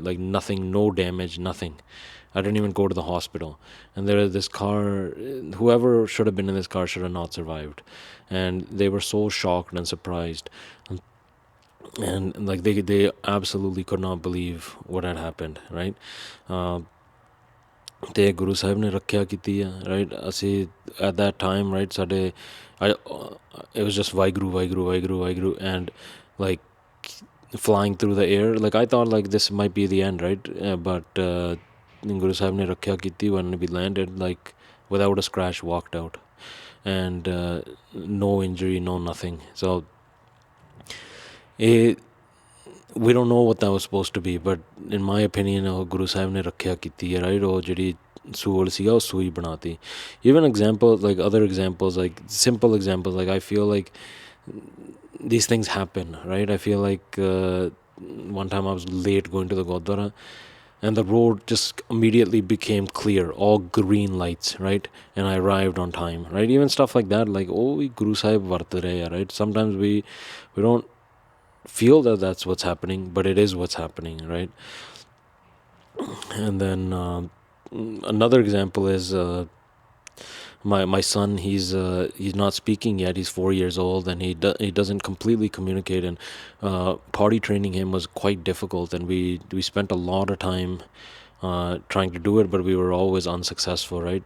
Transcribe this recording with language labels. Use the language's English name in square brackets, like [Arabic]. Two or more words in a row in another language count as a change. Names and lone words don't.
[English] Like nothing, no damage, nothing. I didn't even go to the hospital. And there, this car, whoever should have been in this car should have not survived. And they were so shocked and surprised. And like they absolutely could not believe what had happened, right? [Punjabi] ਤੇ ਗੁਰੂ ਸਾਹਿਬ ਨੇ ਰੱਖਿਆ ਕੀਤੀ ਆ, ਰਾਈਟ? ਅਸੀਂ [English] at that time, right, [Punjabi] ਸਾਡੇ [English] it was just [Punjabi] ਵਾਹਿਗੁਰੂ ਵਾਹਿਗੁਰੂ ਵਾਹਿਗੁਰੂ ਵਾਹਿਗੁਰੂ, [English] and like flying through the air, like I thought like this might be the end, right? But [Punjabi] ਗੁਰੂ ਸਾਹਿਬ ਨੇ ਰੱਖਿਆ ਕੀਤੀ [English] when we landed, like without a scratch, walked out, and no injury, no nothing. So it, we don't know what that was supposed to be, but in my opinion, [Punjabi] ਗੁਰੂ ਸਾਹਿਬ ਨੇ ਰੱਖਿਆ ਕੀਤੀ ਹੈ, right? ਓਹ, ਜਿਹੜੀ ਸੂਲ ਸੀਗਾ ਉਹ ਸੂਈ ਬਣਾਤੀ. [English] Even examples, like other examples, like simple examples, like I feel like these things happen, right? I feel like one time I was late going to the Gurdwara, and the road just immediately became clear, all green lights, right? And I arrived on time, right? Even stuff like that, like, [Punjabi] ਓਹ, ਗੁਰੂ ਸਾਹਿਬ ਵਰਤ ਰਹੇ ਹੈ, [English] right? Sometimes we don't feel that that's what's happening, but it is what's happening, right? And then another example is my son. He's not speaking yet. He's 4 years old, and he doesn't completely communicate. And potty training him was quite difficult, and we spent a lot of time trying to do it, but we were always unsuccessful, right?